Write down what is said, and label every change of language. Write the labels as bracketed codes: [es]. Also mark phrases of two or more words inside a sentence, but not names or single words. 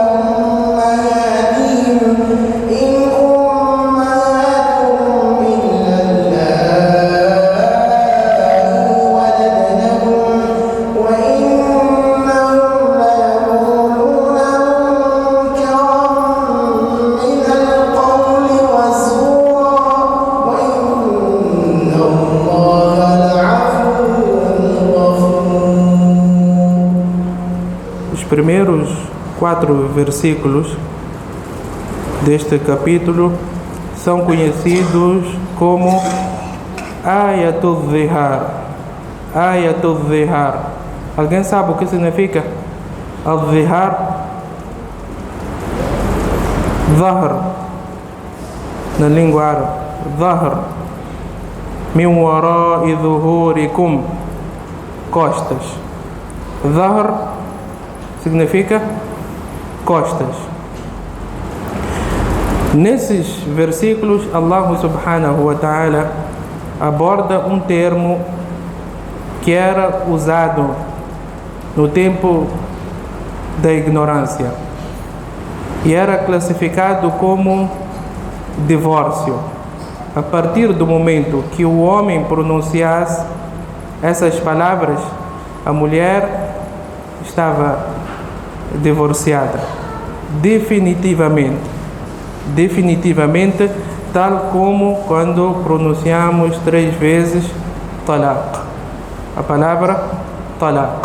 [ar] أمهاتهم إن أمهاتهم إلا اللائي ولدنهم وإنهم ليقولون منكرا من القول وزورا وإن الله لعفو غفور. [pt] Os primeiros 4 versículos deste capítulo são conhecidos como Ayatul Zihar. Ayatul Zihar. Alguém sabe o que significa? Al-Zihar, Zahr, na língua árabe. [ar] ظهر من وراء ظهوركم, [pt] costas. Zahr significa costas. Nesses versículos, [ar] الله سبحانه وتعالى [pt] aborda um termo que era usado no tempo da ignorância e era classificado como divórcio. A partir do momento que o homem pronunciasse essas palavras, a mulher estava divorciada definitivamente, tal como quando pronunciamos 3 vezes talaq, a palavra talaq.